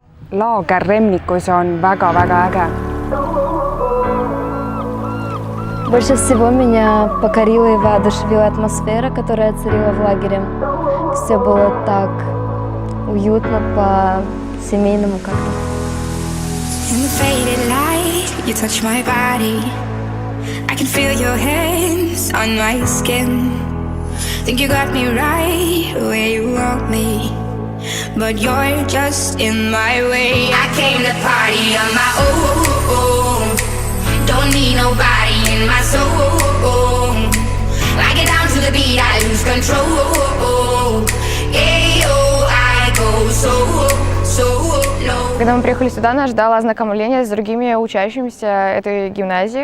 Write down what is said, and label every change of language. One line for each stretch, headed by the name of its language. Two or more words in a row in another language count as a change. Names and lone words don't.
Estonian: laager Remnikus on väga-väga äge.
Russian: Больше всего меня покорила и воодушевила атмосфера, которая царила в лагере. Все было так уютно, по-семейному как-то.
English: In the faded light, you touch my body. I can feel your hands on my skin. Think you got me right where you want me, but you're just in my way. I came to party on my own. Don't need nobody in my soul. I get down to the beat, I lose control. Ayo, I go so low.
Russian: Когда мы приехали сюда, нас ждало ознакомление с другими учащимися этой гимназии.